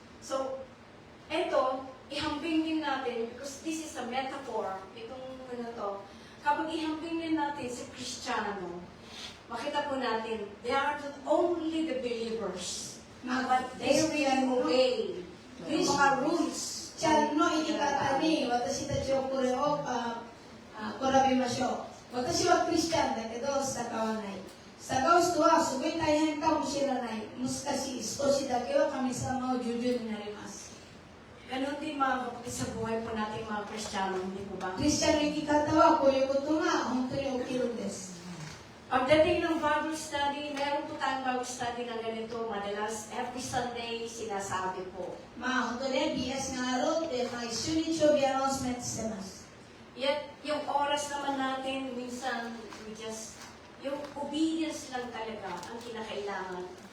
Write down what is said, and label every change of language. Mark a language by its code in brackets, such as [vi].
[tl] So, eto, ihambing din natin, [en] because this is a metaphor, [tl] itong ano to, kapag ihambing din natin sa Kristiyano, makita po natin, [en] they are not only the believers, but they really obey [tl] yung mga rules. [ja] ちゃんの生き方に私たちをこれを比べましょう。私はクリスチャンだけど従わない。従う人はすごい大変かもしれない。難しい。少しだけは神様を従順になります。 [tl] Ganon din mga kapatid sa buhay po natin mga Kristiyano, hindi po ba? [ja] クリスチャンの生き方はこういうことが本当に起きるんです。 [tl] Pagdating ng Bible study, meron po tayong Bible study na ganito, madalas every Sunday sinasabi po. [ja] まあ本当ね、BS があるって毎週日曜日アナウンスメントしてます。 [tl] Yet, yung oras naman natin, minsan, yung obedience lang talaga ang kinakailangan.